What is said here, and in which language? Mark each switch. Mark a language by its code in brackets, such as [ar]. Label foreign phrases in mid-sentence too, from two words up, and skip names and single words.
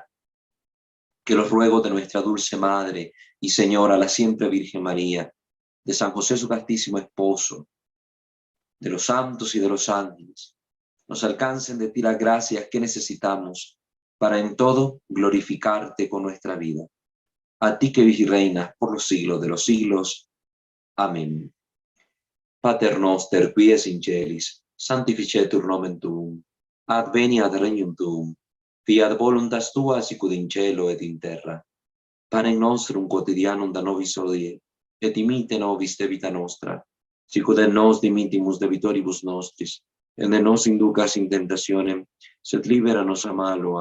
[es] Que los ruegos de nuestra dulce Madre y Señora, la siempre Virgen María, de San José su castísimo esposo, de los santos y de los ángeles, nos alcancen de ti las gracias que necesitamos para en todo glorificarte con nuestra vida. A ti que vives y reinas por los siglos de los siglos. Amén. [la] Pater noster, qui es in celis, sanctificetur nomen tuum, adveniat regnum tuum, fiat voluntas tua sicut in cielo et in terra. Panem nostrum quotidianum da nobis hodie, et imite nobis debita nostra, sicut et nos dimittimus debitoribus nostris, et ne nos inducas in tentationem, sed libera nos a malo.